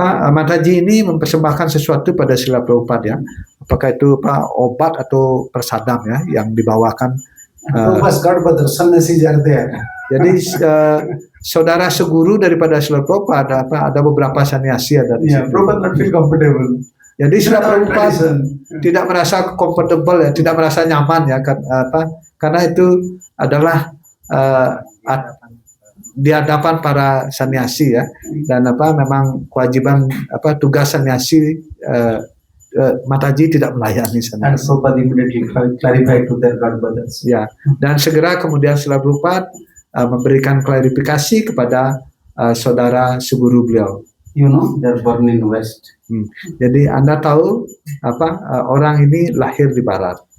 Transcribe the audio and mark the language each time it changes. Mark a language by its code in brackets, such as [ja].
[id] Mataji ini mempersembahkan sesuatu pada Srila Prabhupada ya. Apakah itu obat atau prasadam ya yang dibawakan. [en] Prabhupada's god brothers, sannyasis are there. [id] Jadi saudara seguru daripada Srila Prabhupada ada beberapa sannyasi ada di situ. [en] Prabhupada not feel comfortable. [id] Jadi Srila Prabhupada tidak merasa comfortable ya, tidak merasa nyaman ya, karena itu adalah di hadapan para sannyasi ya, dan memang kewajiban tugas sannyasi Mataji tidak melayani [en] And sannyasi. Prabhupada immediately clarified to their god brothers. [id] Ya, dan segera kemudian Srila Prabhupada memberikan klarifikasi kepada saudara seguru beliau. [en] They're born in West. [id] Jadi Anda tahu orang ini lahir di barat.